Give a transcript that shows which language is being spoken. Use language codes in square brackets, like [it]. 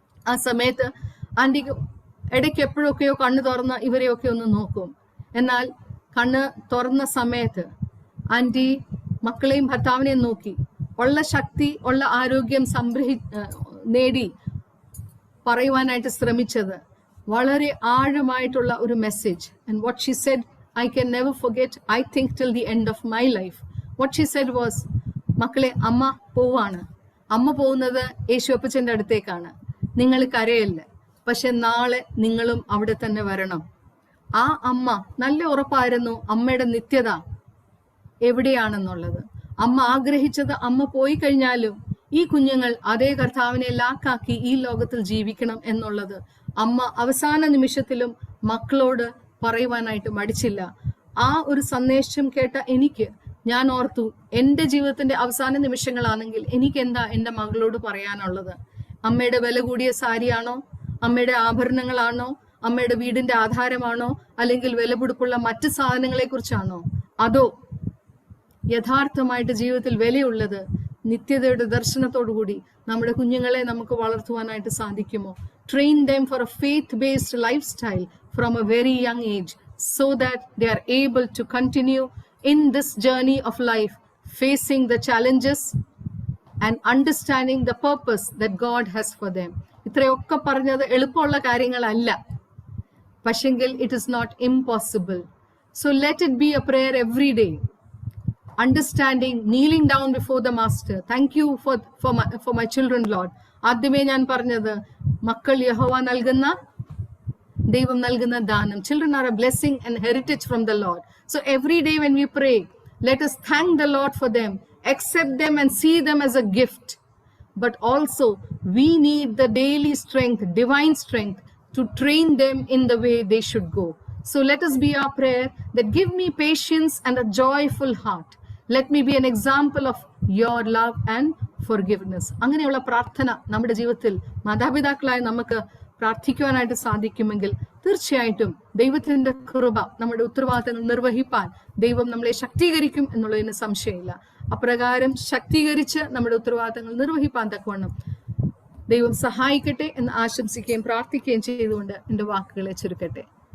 [ml] ആ സമയത്ത് ആന്റിക്ക് ഇടയ്ക്ക് എപ്പോഴൊക്കെയോ കണ്ണു തുറന്ന് ഇവരെയൊക്കെ ഒന്ന് നോക്കും. എന്നാൽ കണ്ണ് തുറന്ന സമയത്ത് ആന്റി മക്കളെയും ഭർത്താവിനെയും നോക്കി ഉള്ള ശക്തി, ഉള്ള ആരോഗ്യം നേടി പറയുവാനായിട്ട് ശ്രമിച്ചത് വളരെ ആഴമായിട്ടുള്ള ഒരു message. [en] And what she said, I can never forget, I think till the end of my life. What she said was, [ml] മക്കളെ, അമ്മ പോവാണ്. അമ്മ പോകുന്നത് യേശുവപ്പച്ചൻ്റെ അടുത്തേക്കാണ്. നിങ്ങൾ കരയല്ല, പക്ഷെ നാളെ നിങ്ങളും അവിടെ തന്നെ വരണം. ആ അമ്മ നല്ല ഉറപ്പായിരുന്നു അമ്മയുടെ നിത്യത എവിടെയാണെന്നുള്ളത്. അമ്മ ആഗ്രഹിച്ചത് അമ്മ പോയി കഴിഞ്ഞാലും ഈ കുഞ്ഞുങ്ങൾ അതേ കർത്താവിനെ ലാക്കാക്കി ഈ ലോകത്തിൽ ജീവിക്കണം എന്നുള്ളത് അമ്മ അവസാന നിമിഷത്തിലും മക്കളോട് പറയുവാനായിട്ട് മടിച്ചില്ല. ആ ഒരു സന്ദേശം കേട്ട ഞാൻ ഓർത്തു, എൻ്റെ ജീവിതത്തിന്റെ അവസാന നിമിഷങ്ങളാണെങ്കിൽ എനിക്ക് എന്താ എൻ്റെ മകളോട് പറയാനുള്ളത്? അമ്മയുടെ വില കൂടിയ സാരിയാണോ, അമ്മയുടെ ആഭരണങ്ങളാണോ, അമ്മയുടെ വീടിന്റെ ആധാരമാണോ, അല്ലെങ്കിൽ വിലപിടിപ്പുള്ള മറ്റ് സാധനങ്ങളെ കുറിച്ചാണോ? അതോ യഥാർത്ഥമായിട്ട് ജീവിതത്തിൽ വിലയുള്ളത് നിത്യതയുടെ ദർശനത്തോടുകൂടി നമ്മുടെ കുഞ്ഞുങ്ങളെ നമുക്ക് വളർത്തുവാനായിട്ട് സാധിക്കുമോ? [en] Train them for a faith-based lifestyle from a very young age so that they are able to continue in this journey of life, facing the challenges and understanding the purpose that God has for them. [ml] ഇത്രയൊക്കെ പറഞ്ഞത് എളുപ്പമുള്ള കാര്യങ്ങളല്ല, പക്ഷെങ്കിൽ [en] it is not impossible. So let it be a prayer every day. Understanding, kneeling down before the master. Thank you for my children, Lord. [ml] ആദ്യമേ ഞാൻ പറഞ്ഞത്, മക്കൾ യഹോവ നൽകുന്ന, ദൈവം നൽകുന്ന ദാനം. [en] Children are a blessing and heritage from the Lord. So every day when we pray, let us thank the Lord for them, accept them and see them as a gift. But also we need the daily strength, divine strength, to train them in the way they should go. So let us be our prayer that give me patience and a joyful heart. Let me be an example of your love and forgiveness. [ml] അങ്ങനെയുള്ള പ്രാർത്ഥന നമ്മുടെ ജീവിതത്തിൽ മാതാപിതാക്കളായി നമുക്ക് പ്രാർത്ഥിക്കുവാനായിട്ട് സാധിക്കുമെങ്കിൽ തീർച്ചയായിട്ടും ദൈവത്തിന്റെ കൃപ നമ്മുടെ ഉത്തരവാദിത്തങ്ങൾ നിർവഹിപ്പാൻ ദൈവം നമ്മളെ ശക്തീകരിക്കും എന്നുള്ളതിന് സംശയമില്ല. അപ്രകാരം ശക്തീകരിച്ച് നമ്മുടെ ഉത്തരവാദിത്തങ്ങൾ നിർവഹിപ്പാൻ തക്കവണ്ണം ദൈവം സഹായിക്കട്ടെ എന്ന് ആശംസിക്കുകയും പ്രാർത്ഥിക്കുകയും ചെയ്തുകൊണ്ട് എൻ്റെ വാക്കുകളെ ചുരുക്കട്ടെ.